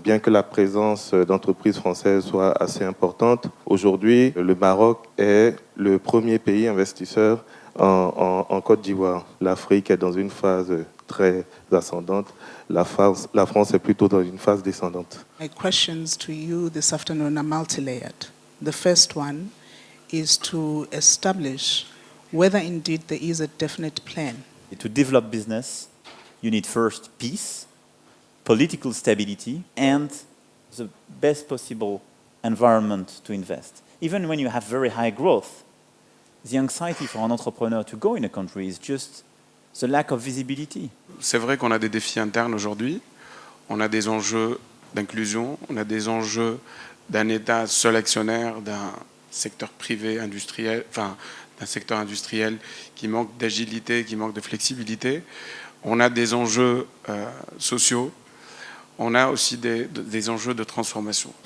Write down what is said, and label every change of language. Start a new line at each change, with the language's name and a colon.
French: Bien que la présence d'entreprises françaises soit assez importante, aujourd'hui, le Maroc est le premier pays investisseur en Côte d'Ivoire. L'Afrique est dans une phase très ascendante. La France est plutôt dans une phase descendante.
English: My questions to you this afternoon are multi-layered. The first one is to establish whether indeed there is a definite plan. To develop business, you need first peace, political stability, and the best possible environment to invest. Even when you have very high growth, the anxiety for an entrepreneur to go in a country is just the lack of visibility.
French: C'est vrai qu'on a des défis internes aujourd'hui. On a des enjeux d'inclusion, on a des enjeux d'un État seul actionnaire, d'un secteur privé industriel, d'un secteur industriel qui manque d'agilité, qui manque de flexibilité. On a des enjeux sociaux, on a aussi des enjeux de transformation.